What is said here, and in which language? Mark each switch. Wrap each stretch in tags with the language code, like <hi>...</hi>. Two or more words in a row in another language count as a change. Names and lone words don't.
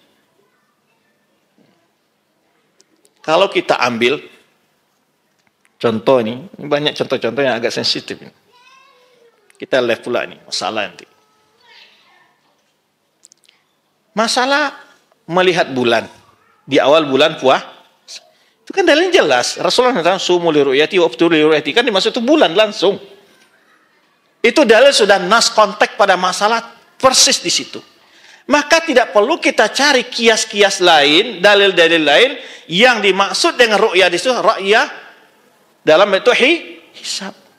<id>Kalau kita ambil contoh ini banyak contoh-contoh yang agak sensitif. Kita lihat pula nih masalah nanti. Masalah melihat bulan di awal bulan puasa. Itu kan dalilnya jelas. Rasulullah SAW</id> <ar>صوموا لرؤيته وأفطروا لرؤيته,</ar> <id>kan dimaksud itu bulan langsung. Itu dalil sudah nas konteks pada masalah persis di situ. Maka tidak perlu kita cari kias-kias lain, dalil-dalil lain yang dimaksud dengan ru'yah di situ, ru'yah dalam bentuk hisab.</id>